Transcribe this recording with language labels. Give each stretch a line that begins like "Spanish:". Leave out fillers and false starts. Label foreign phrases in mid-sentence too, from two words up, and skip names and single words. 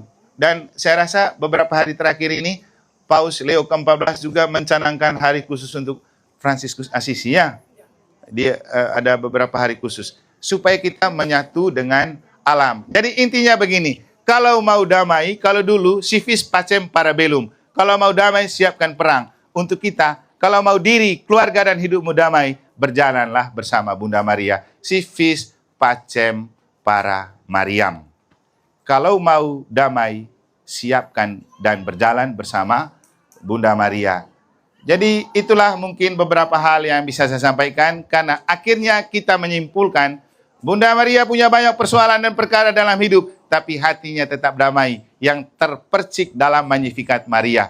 Indonesian: Dan saya rasa beberapa hari terakhir ini, Paus Leo ke-14 juga mencanangkan hari khusus untuk Fransiskus Assisi ya. Dia ada beberapa hari khusus. Supaya kita menyatu dengan alam. Jadi intinya begini, kalau mau damai, kalau dulu,
Latin: civis pacem parabellum.
Indonesian: Kalau mau damai, siapkan perang. Untuk kita, kalau mau diri, keluarga dan hidupmu damai, berjalanlah bersama Bunda Maria.
Latin: Civis pacem para Mariam.
Indonesian: Kalau mau damai, siapkan dan berjalan bersama Bunda Maria. Jadi itulah mungkin beberapa hal yang bisa saya sampaikan, karena akhirnya kita menyimpulkan Bunda Maria punya banyak persoalan dan perkara dalam hidup, tapi hatinya tetap damai, yang terpercik dalam Magnificat Maria.